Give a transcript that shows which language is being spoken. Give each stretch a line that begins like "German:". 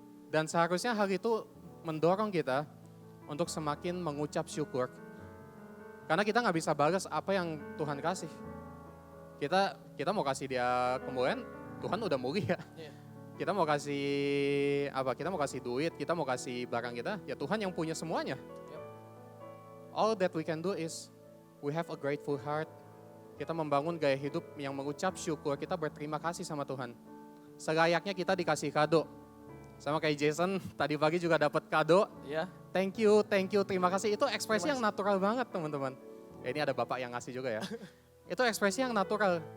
Indonesian: Dan seharusnya hal itu mendorong kita untuk semakin mengucap syukur. Karena kita gak bisa balas apa yang Tuhan kasih. Kita mau kasih dia kemuliaan, Tuhan udah mulia. Kita mau kasih kita mau kasih duit, kita mau kasih barang kita, ya Tuhan yang punya semuanya.
English: All that we can do is we have a grateful heart.
Indonesian: Kita membangun gaya hidup yang mengucap syukur, kita berterima kasih sama Tuhan. Selayaknya kita dikasih kado. Sama kayak Jason, tadi pagi juga dapat kado.
English: Thank you,
Indonesian: terima kasih. Itu ekspresi yang natural banget, teman-teman. Ini ada Bapak yang ngasih juga ya. Itu ekspresi yang natural.